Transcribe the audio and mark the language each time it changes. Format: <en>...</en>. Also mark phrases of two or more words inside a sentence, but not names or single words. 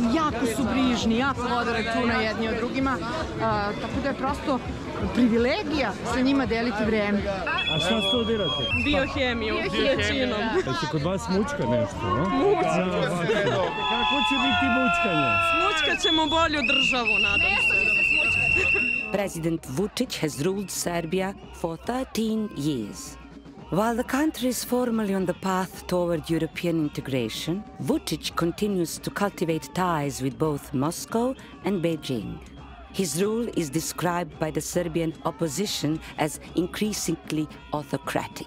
<sr>Jako su brižni, jako vode računa jedni od drugima. Tako da je prosto privilegija sa njima deliti vreme. A šta studirate? Biohemiju, većinom. Jesi kod vas mučka nešto, no? Mučka. Kako će biti mučkanje? Smučkat ćemo bolju državu, nadam se.</sr> <en>President Vučić has ruled Serbia for 13 years. While the country is formally on the path toward European integration, Vučić continues to cultivate ties with both Moscow and Beijing. His rule is described by the Serbian opposition as increasingly autocratic.</en>